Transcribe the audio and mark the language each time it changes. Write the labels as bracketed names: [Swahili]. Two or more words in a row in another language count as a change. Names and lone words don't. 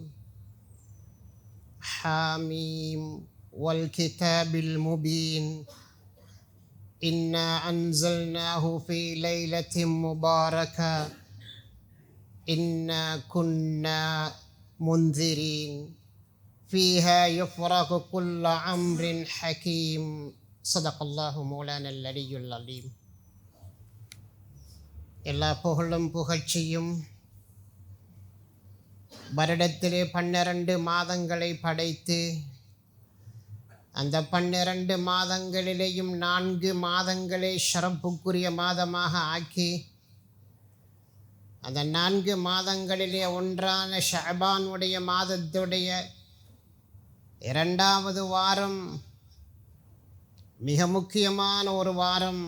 [Arabic] حاميم والكتاب المبين، إنا أنزلناه في ليلة مباركة إنا كنا منذرين فيها يفرق كل أمر حكيم. صدق الله مولانا العلي العظيم. [Tamil] எல்லா புகழும் புகழ்ச்சியும் வருடத்திலே 12 மாதங்களை படைத்து அந்த 12 மாதங்களிலேயும் 4 மாதங்களை ஷரப்புக்குரிய மாதமாக ஆக்கி அந்த 4 மாதங்களிலே ஒன்றான ஷஅபானுடைய மாதத்துடைய 2வது வாரம் மிக முக்கியமான ஒரு வாரம்.